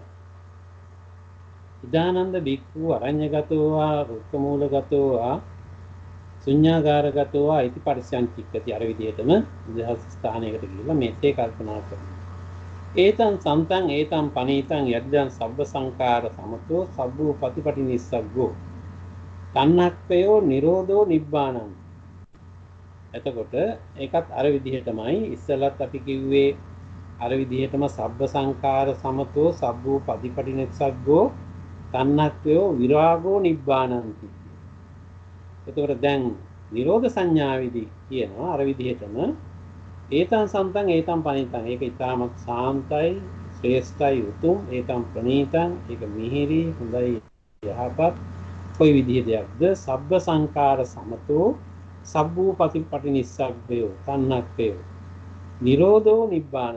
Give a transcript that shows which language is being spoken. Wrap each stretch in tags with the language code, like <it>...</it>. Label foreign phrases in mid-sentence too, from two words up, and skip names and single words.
<pi>ඉදානන්ද බික්ඛු අරඤ්‍යගතෝ වා රුක්කමූලගතෝ වා ශුඤ්ඤාගාරගතෝ වා ඉති පරිසංචික්කති.</pi> <si>අර විදිහටම දහස් ස්ථානයකට ගිහිල්ලා මේකේ කල්පනා කරනවා.</si> <pi>ඒතං සන්තං ඒතං පනීතං යද්දං සබ්බ සංඛාර සමතෝ සබ්බෝ පතිපටි නිස්සග්ගෝ තණ්හක්ඛයෝ නිරෝධෝ නිබ්බානං.</pi> <si>එතකොට ඒකත් අර විදිහටමයි ඉස්සෙල්ලත් අපි කිව්වේ අර විදිහටම</si> <pi>සබ්බ සංඛාර සමතෝ සබ්බෝ පතිපටි නිස්සග්ගෝ තණ්හක්ඛයෝ විරාගෝ නිබ්බානಂತಿ.</pi> <si>එතකොට දැන් නිරෝධ සංඥාවේදී කියනවා අර විදිහටම</si> <pi>ඒතං සන්තං ඒතං පනිතං.</pi> <si>ඒක ඊටමත් සාන්තයි ශ්‍රේෂ්ඨයි උතුම්.</si> <pi>ඒතං ප්‍රණීතං</pi> <si>ඒක මිහිරි හොඳයි යහපත්. කොයි විදිහේ දෙයක්ද?</si> <pi>සබ්බ සංඛාර සමතෝ සබ්බෝ පතිපටි නිස්සග්ගයෝ තණ්හක්ඛයෝ නිරෝධෝ නිබ්බානං.</pi>